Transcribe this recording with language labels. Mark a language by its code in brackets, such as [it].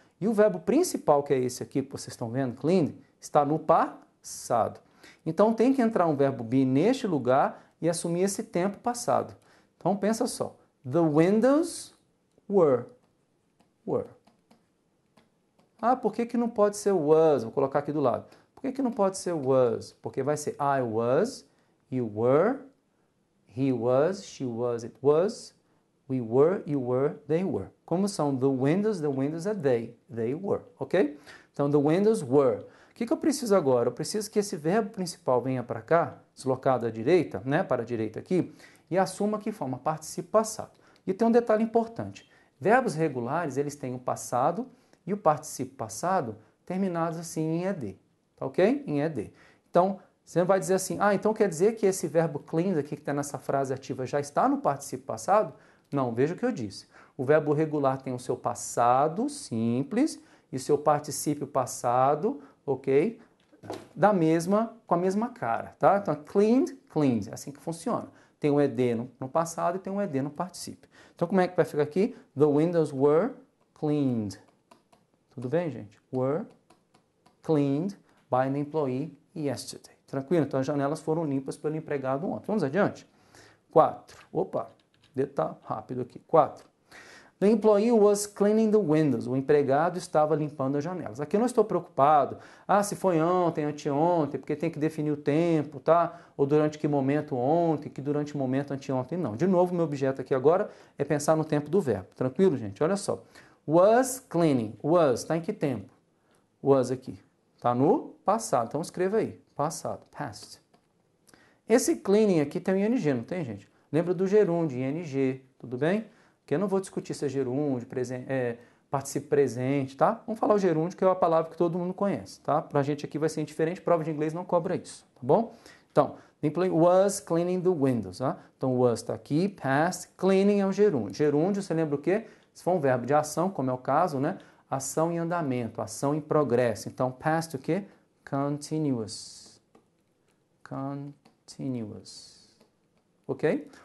[pt] E o verbo principal, que é esse aqui que vocês estão vendo, clean, está no passado. Então, tem que entrar um verbo be neste lugar e assumir esse tempo passado. Então, pensa só. [en] The windows were. [pt] Ah, por que não pode ser was? Vou colocar aqui do lado. Por que não pode ser was? Porque vai ser [en] I was, you were, he was, she was, it was, we were, you were, they were. [pt] Como são [en] the windows é they were, ok? [pt] Então, [en] the windows were. [pt] O que eu preciso agora? Eu preciso que esse verbo principal venha para cá, deslocado à direita, né, para a direita aqui, e assuma que forma particípio passado. E tem um detalhe importante. Verbos regulares, eles têm o passado e o particípio passado terminados assim em ED, tá ok? Em ED. Então, você vai dizer assim, então quer dizer que esse verbo clean aqui que está nessa frase ativa já está no particípio passado? Não, veja o que eu disse. O verbo regular tem o seu passado simples e o seu particípio passado, ok? Com a mesma cara, tá? Então, cleaned, é assim que funciona. Tem um ED no passado e tem um ED no particípio. Então, como é que vai ficar aqui? [en] The windows were cleaned. [pt] Tudo bem, gente? [en] Were cleaned by an employee yesterday. [pt] Tranquilo? Então, as janelas foram limpas pelo empregado ontem. Vamos adiante? 4. Opa, detalhe rápido aqui. 4. [en] The employee was cleaning the windows. [pt] O empregado estava limpando as janelas. Aqui eu não estou preocupado. Se foi ontem, anteontem, porque tem que definir o tempo, tá? Ou durante que momento ontem, que durante o momento anteontem. Não. De novo, meu objeto aqui agora é pensar no tempo do verbo. Tranquilo, gente? Olha só. Was cleaning. Was, está em que tempo? Was aqui. Está no passado. Então escreva aí. Passado. Past. Esse cleaning aqui tem o ing, não tem, gente? Lembra do gerúndio, ing. Tudo bem? Que eu não vou discutir se é gerúndio, participo presente, tá? Vamos falar o gerúndio, que é uma palavra que todo mundo conhece, tá? Pra gente aqui vai ser diferente, prova de inglês não cobra isso, tá bom? Então, [en] the employee was cleaning the windows, [pt] tá? Então, was está aqui, past, cleaning é um gerúndio. Gerúndio, você lembra o quê? Se for um verbo de ação, como é o caso, né? Ação em andamento, ação em progresso. Então, [en] past [pt] o quê? [en] Continuous. Continuous. Ok?